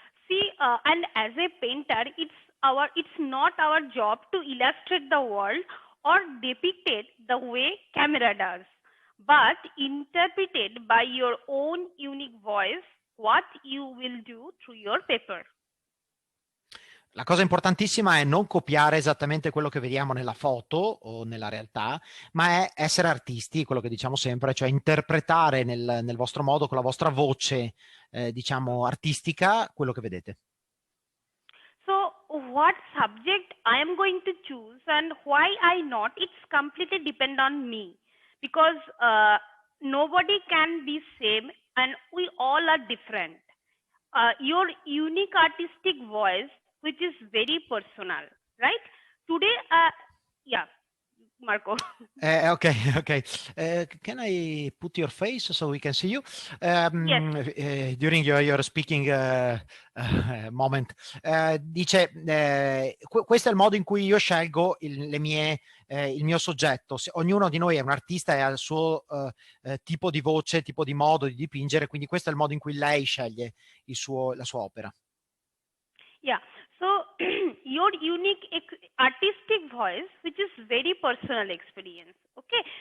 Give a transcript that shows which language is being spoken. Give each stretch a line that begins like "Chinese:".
English: See, and as a painter, it's not our job to illustrate the world or depict it the way camera does, but interpreted by your own unique voice, what you will do through your paper.
Italian: La cosa importantissima è non copiare esattamente quello che vediamo nella foto o nella realtà, ma è essere artisti, quello che diciamo sempre, cioè interpretare nel vostro modo, con la vostra voce, diciamo, artistica, quello che vedete.
English: So, what subject I am going to choose and why I not, it's completely depend on me, because nobody can be same and we all are different. Your unique artistic voice, which is very personal, right? Today, yeah, Marco. Okay. Can I put your face so we can see you? Yes. During your speaking moment.
Italian: Dice, questo è il modo in cui io scelgo il mio soggetto. Ognuno di noi è un artista e ha il suo tipo di voce, tipo di modo di dipingere, quindi questo è il modo in cui lei sceglie la sua opera.
English: Yeah. So your unique artistic voice, which is very personal experience. Okay.